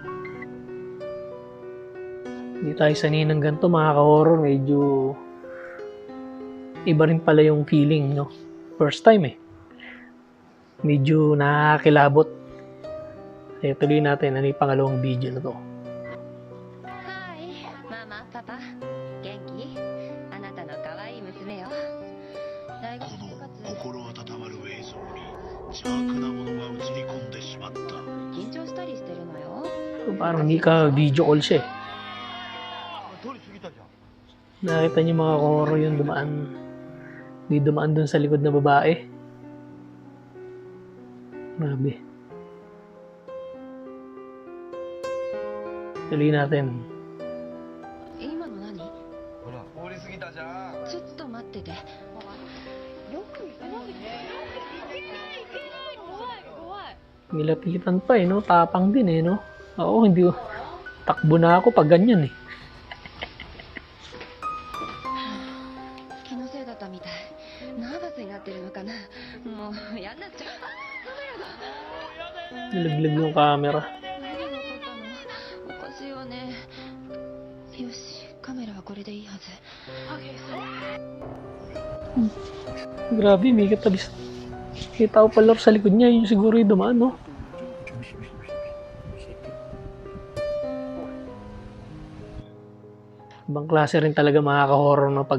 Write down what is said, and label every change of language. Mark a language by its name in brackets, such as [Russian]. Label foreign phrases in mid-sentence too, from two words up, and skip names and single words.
[Filipino] Hindi tayo sanay ng ganito mga ka-horror. Medyo iba rin pala yung feeling, no? First time eh. Medyo nakakilabot. Kaya tuloy natin. Ano yung pangalawang video na to? [Japanese] Hi, Mama, Papa. Genki? あなたの可愛い娘よ。大学部活. 心温まる映像に邪悪なものが映り込んでしまった。緊張したりしてるのよ。 [Filipino] So, parang hindi ka [English] video call [Filipino] siya eh. Nakita niyo mga horror yung dumaan. Hindi dumaan dun sa likod na babae. Grabe. Tuloy natin. [Japanese] 今の何？ほら、通り過ぎたじゃん。ちょっと待ってて。よく行かないで。怖い。 [Filipino] Nilapitan pa eh, no? Tapang din eh, no? Oo, hindi. Takbo na ako pag ganyan eh. [Japanese] 気のせいだったみたい。ナーバスになってるのかな。もうやんなっちゃう。 [Filipino] Nilaglag yung camera. [Japanese] 何が起こったの？おかしいわね。よし、カメラはこれでいいはず。 [Filipino] Grabe, may katabi. May tao pala sa likod niya. Yung siguro yung dumaan, no? Ibang klase rin talaga mga ka-horror, no?